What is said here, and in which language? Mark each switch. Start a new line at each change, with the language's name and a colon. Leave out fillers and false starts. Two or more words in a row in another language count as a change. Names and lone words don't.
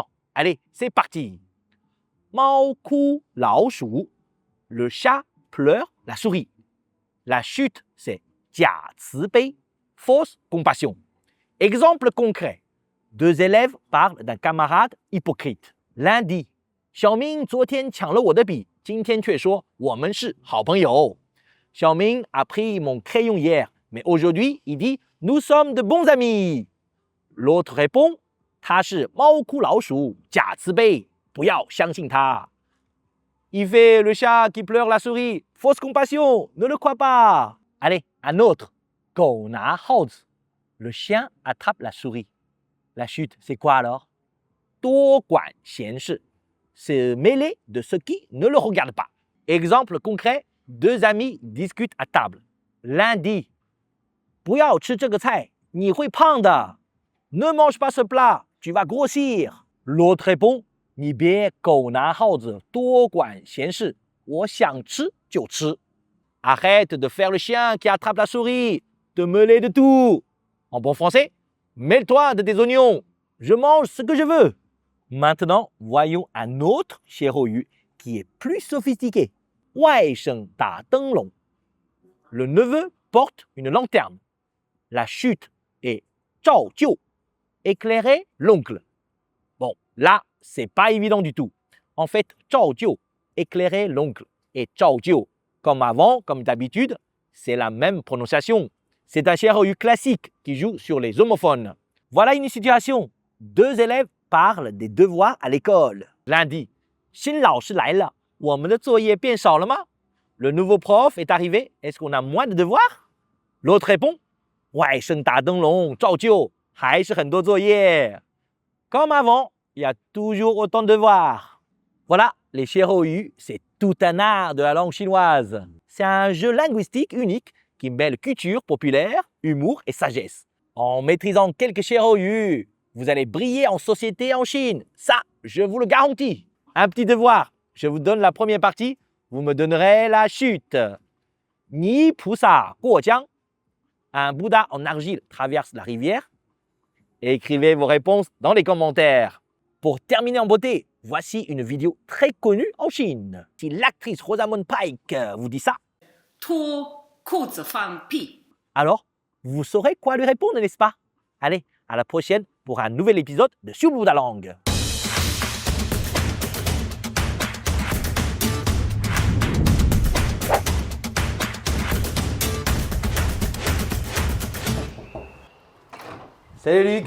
French: Allez, c'est parti.
Chinese: 猫哭老鼠.
French: Le chat pleure la souris. La chute, c'est
Chinese: 假慈悲,
French: fausse compassion. Exemple concret. 2 élèves parlent d'un camarade hypocrite. L'un dit,
Chinese: Xiaoming 昨天抢了我的笔，今天却说我们是好朋友。
French: Xiaoming a pris mon crayon hier, mais aujourd'hui il dit nous sommes de bons amis. L'autre répond,
Chinese: 他是猫哭老鼠，假慈悲，不要相信他。
French: Il fait le chat qui pleure la souris, fausse compassion, ne le crois pas. Allez, un autre.
Chinese: 狗拿耗子.
French: Le chien attrape la souris. La chute, c'est quoi alors?
Chinese: 多管闲事.
French: Se mêler de ce qui ne le regarde pas. Exemple concret, 2 amis discutent à table. L'un dit,
Chinese: 不要吃这个菜，你会胖的。
French: Ne mange pas ce plat, tu vas grossir. L'autre répond,
Chinese: 你别狗拿耗子，多管闲事，我想吃就吃。
French: Arrête de faire le chien qui attrape la souris, te mêler de tout. En bon français, mêle-toi de tes oignons, je mange ce que je veux. Maintenant, voyons un autre xie yu qui est plus sophistiqué.
Chinese: 外甥打灯笼.
French: Le neveu porte une lanterne. La chute est 照旧, éclairer l'oncle. Bon, là, c'est pas évident du tout. En fait,
Chinese: 照旧,
French: éclairer l'oncle, et 照旧, comme avant, comme d'habitude, c'est la même prononciation. C'est un Xianhou classique qui joue sur les homophones. Voilà une situation. 2 élèves parlent des devoirs à l'école. L'un dit «
Chinese: 新老师来了, 我们的作业变少了吗？
French: Le nouveau prof est arrivé, est-ce qu'on a moins de devoirs? L'autre répond
Chinese: « 外甥打灯笼照旧，还是很多作业。
French: Comme avant, il y a toujours autant de devoirs. » Voilà, les Xianhou, c'est tout un art de la langue chinoise. C'est un jeu linguistique unique qui mêle culture populaire, humour et sagesse. En maîtrisant quelques Xianhou, vous allez briller en société en Chine. Ça, je vous le garantis. Un petit devoir, je vous donne la première partie, vous me donnerez la chute.
Chinese: 泥菩萨过江.
French: Un Bouddha en argile traverse la rivière. Écrivez vos réponses dans les commentaires. Pour terminer en beauté, voici une vidéo très connue en Chine. Si l'actrice Rosamund Pike vous dit ça,
Chinese: 脱裤子放屁。
French: alors vous saurez quoi lui répondre, n'est-ce pas? Allez, à la prochaine pour un nouvel épisode de Sur le bout de la langue. Salut Luc,